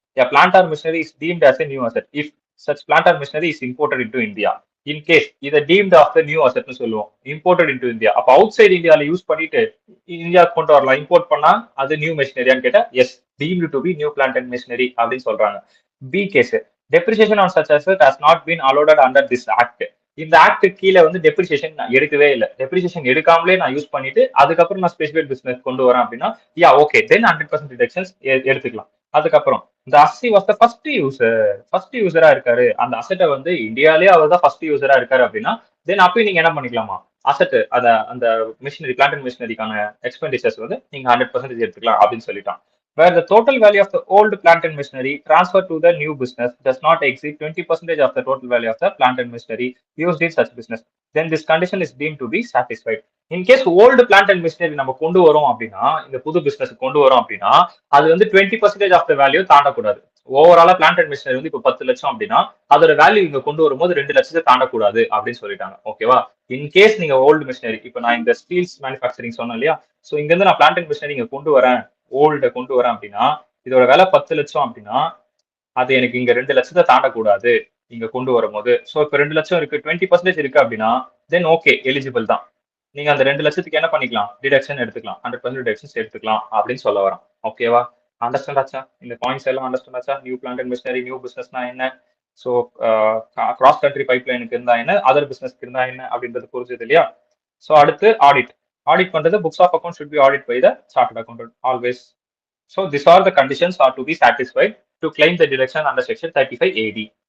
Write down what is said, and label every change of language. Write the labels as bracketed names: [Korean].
[English] a plant or machinery is deemed as a new asset if such plant or machinery is imported into India. [Tamil] In case இதை deemed of the new அசெட்னு சொல்லுவோம். Imported into India. அப்ப out side இந்தியால use பண்ணிட்டு India கொண்டு வரலாம். Import பண்ணா அது new மெஷினரியான்னு கேட்டா S, [English] deemed to be new plant and machinery [Tamil] அப்படின்னு சொல்றாங்க. [English] Because, depreciation on such asset has not been allowed under this act. [Tamil] இந்த ஆக்ட் கீழே வந்து டெப்ரிசியேஷன் நான் எடுக்கவே இல்லை. டெப்ரிசியேஷன் எடுக்காமலே நான் யூஸ் பண்ணிட்டு அதுக்கப்புறம் நான் ஸ்பெசிஃபைட் பிசினஸ் கொண்டு வரேன் அப்படின்னா யா ஓகே, தென் 100% டிடக்ஷன்ஸ் எடுத்துக்கலாம். அதுக்கப்புறம் இந்த அஸ்ஸி வாஸ் த ஃபர்ஸ்ட் யூசரா இருக்காரு. அந்த அசெட்டை வந்து இந்தியாலே அவர் தான் ஃபர்ஸ்ட் யூசரா இருக்காரு அப்படின்னா தென் அப்பயும் நீங்க என்ன பண்ணிக்கலாமா, அசெட் அந்த மிஷினரி பிளான்ட் அண்ட் மிஷினரிக்கான எக்ஸ்பெண்டிச்சர்ஸ் வந்து நீங்க 100% எடுத்துக்கலாம் அப்படின்னு சொல்லிட்டான். [English] Where the total value of the old plant and machinery transferred to the new business does not exceed 20% of the total value of the plant and machinery used in such business, then this condition is deemed to be satisfied. In case old plant and machinery [Tamil] நம்ம கொண்டு வரோம் அப்படின்னா, இந்த புது business கொண்டு வரோம் அப்படின்னா அது வந்து 20% ஆஃப் த வேல்யூ தாண்டக்கூடாது. ஓவராலா பிளான்ட் அண்ட் மிஷினரி வந்து இப்போ 10 லட்சம் அப்படின்னா அதோட வேல்யூ இங்க கொண்டு வரும்போது 2 லட்சத்தை தாண்டக்கூடாது அப்படின்னு சொல்லிட்டாங்க. ஓகேவா? இன்கேஸ் நீங்க ஓல்டு மிஷினரி, இப்போ நான் இந்த ஸ்டீல்ஸ் மேனுஃபேக்சரிங் சொன்னேன் இல்லையா, ஸோ இங்க இருந்து நான் பிளான்ட் அண்ட் மிஷினரி இங்க கொண்டு வரேன், ஓல்ட கொண்டு வரேன் அப்படின்னா இதோட விலை 10 லட்சம் அப்படின்னா அது எனக்கு இங்க 2 லட்சத்தை தாண்டக்கூடாது இங்க கொண்டு வரும்போது. ஸோ இப்போ 2 லட்சம் இருக்கு, 20% இருக்கு அப்படின்னா தென் ஓகே, எலிஜிபிள் தான். நீங்க அந்த 2 லட்சத்துக்கு என்ன பண்ணிக்கலாம், டிடக்ஷன் எடுத்துக்கலாம், 100% டிடக்ஷன்ஸ் எடுத்துக்கலாம் அப்படின்னு சொல்ல வரோம். ஓகேவா? அண்டர்ஸ்டாண்ட் ஆச்சா? இந்த பாயிண்ட்ஸ் எல்லாம் அண்டர்ஸ்டாண்ட் ஆச்சா? New plant and machinery, new பிசினஸ்னா என்ன, ஸோ கிராஸ் கண்ட்ரி பைப்லைனுக்கு இருந்தா என்ன, அதர் பிசினஸ்க்கு இருந்தா என்ன அப்படின்றது புரிஞ்சது இல்லையா? ஸோ அடுத்து ஆடிட். [English] Audit பண்றது books of account should be audited by the chartered accountant always. So these are the conditions are to be satisfied to claim the deduction under section 35AD.